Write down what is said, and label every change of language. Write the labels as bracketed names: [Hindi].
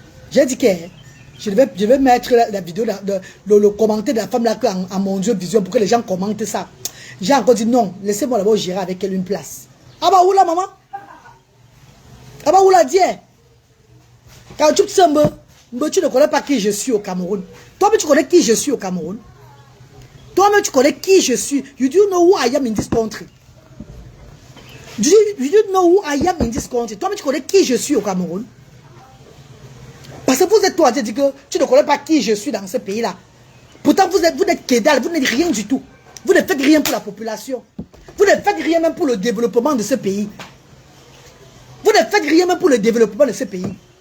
[French] J'ai dit que je vais mettre la vidéo, le commentaire de la femme là en mon Dieu vision pour que les gens commentent ça. J'ai encore dit non, laissez-moi d'abord gérer avec elle une place. Ah bah où là maman? Ah bah où là Dieu? Quand tu ne connais pas qui je suis au Cameroun. Toi-même tu connais qui je suis au Cameroun. Toi-même tu connais qui je suis. [English] You do know who I am in this country. You do know who I am in this country. [French] Toi-même tu connais qui je suis au Cameroun. Parce que vous êtes toi, tu dis que tu ne connais pas qui je suis dans ce pays-là. Pourtant, vous n'êtes qu'édal, vous n'êtes rien du tout. Vous ne faites rien pour la population. Vous ne faites rien même pour le développement de ce pays. Vous ne faites rien même pour le développement de ce pays.